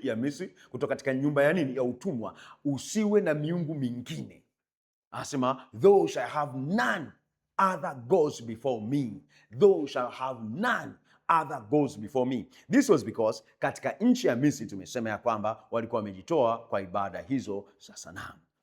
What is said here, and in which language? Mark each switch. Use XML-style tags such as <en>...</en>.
<sw>Ya Misri, kutoka katika nyumba ya nini? Ya utumwa. Usiwe na miungu mingine. Anasema</sw> <en>thou shall have none other gods before me. Thou shall have none other gods before me. This was because</en> <sw>katika nchi ya Misri tumesema ya kwamba walikuwa wamejitoa kwa ibada hizo za sanamu.</sw>